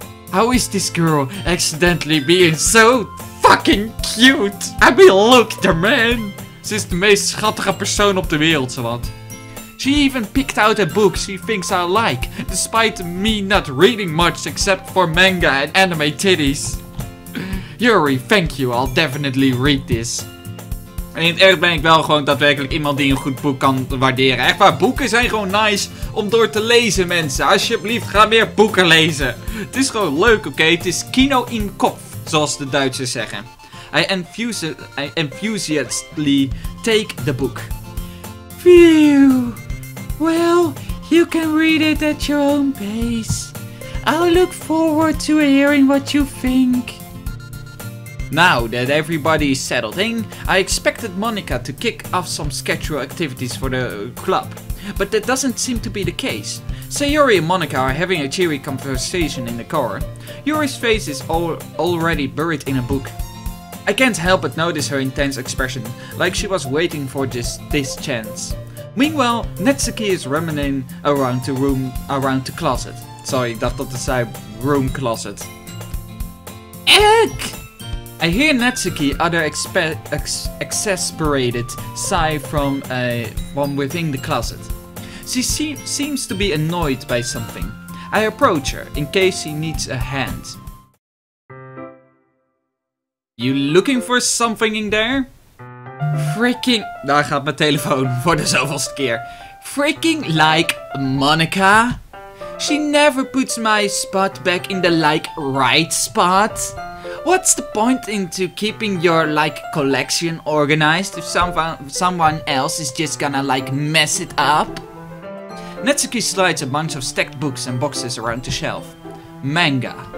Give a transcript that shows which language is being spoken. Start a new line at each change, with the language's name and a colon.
English: How is this girl accidentally being so fucking cute? I mean, look at her, man.
Dutch: Ze is de meest schattige persoon op de wereld, zowat.
English: She even picked out a book she thinks I like, despite me not reading much except for manga and anime titties. Yuri, thank you, I'll definitely read this.
Dutch: En in het echt ben ik wel gewoon daadwerkelijk iemand die een goed boek kan waarderen. Echt waar, boeken zijn gewoon nice om door te lezen, mensen. Alsjeblieft, ga meer boeken lezen. Het is gewoon leuk, oké? Het is kino in kop, zoals de Duitsers zeggen.
English: I enthusiastically take the book. Phew. Well, you can read it at your own pace. I'll look forward to hearing what you think. Now that everybody is settled in, I expected Monica to kick off some scheduled activities for the club. But that doesn't seem to be the case. Sayori and Monica are having a cheery conversation in the car. Yuri's face is already buried in a book. I can't help but notice her intense expression, like she was waiting for this chance. Meanwhile, Natsuki is running around the closet.
Dutch: Sorry, ik dacht dat het zei
English: room closet. Egg! I hear Natsuki utter exasperated sigh from within the closet. She seems to be annoyed by something. I approach her in case she needs a hand. You looking for something in there? Freaking...
Dutch: Daar gaat mijn telefoon voor de zoveelste keer.
English: Freaking like Monica? She never puts my spot back in the like right spot. What's the point into keeping your like collection organized if someone else is just gonna like mess it up? Natsuki slides a bunch of stacked books and boxes around the shelf. Manga.